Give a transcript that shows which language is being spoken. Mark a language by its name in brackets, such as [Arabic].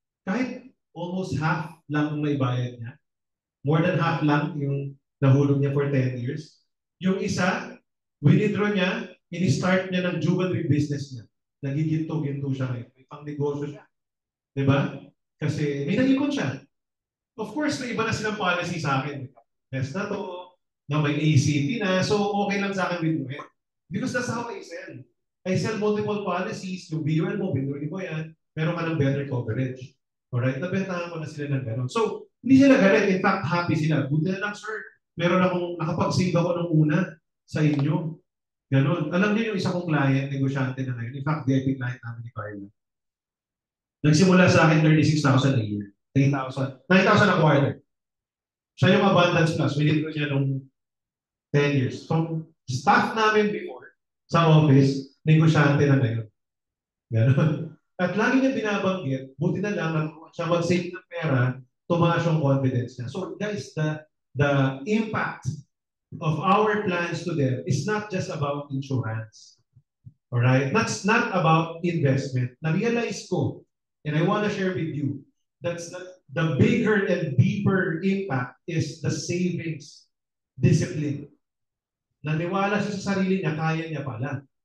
[Filipino] Kahit almost half lang ang maibayad niya. More than half lang yung nahulog niya for 10 years. Yung isa, withdraw niya, ini-start niya ng jewelry business niya. Nagiginto-ginto siya ngayon. May pang-negosyo siya. Diba? Kasi may nag-ikon siya. [English] Of course, [Filipino] may iba na silang policy sa akin. Best na to, na may ACT na, so okay lang sa akin withdrawin. [English] Because that's how I sell. I sell multiple policies, [Filipino] yung BUL mo, withdrawin mo yan, meron ka ng better coverage. Alright? Nabentahan ko na sila ng gano'n. So, hindi sila galit. In fact, happy sila. Buti na lang, sir. Meron akong, nakapag-save ako ng una sa inyo. Ganon. Alam niyo yung isa kong client, negosyante na ngayon. In fact, VIP client namin ni Carla. Nagsimula sa akin 36,000 a year. 9,000 a quarter. Siya yung Abundance Plus. Winit ko siya nung 10 years. From staff namin before, sa office, negosyante na ngayon. Ganon. At lagi niya binabanggit, buti na lang siya mag-save ng pera, tumaas yung confidence niya. [English] So guys, the impact of our plans to them is not just about insurance. Alright? That's not about investment. [Filipino] Na-realize ko, [English] and I want to share with you, that's the bigger and deeper impact is the savings discipline. [Filipino] Naniwala siya sa sarili niya, kaya niya pala.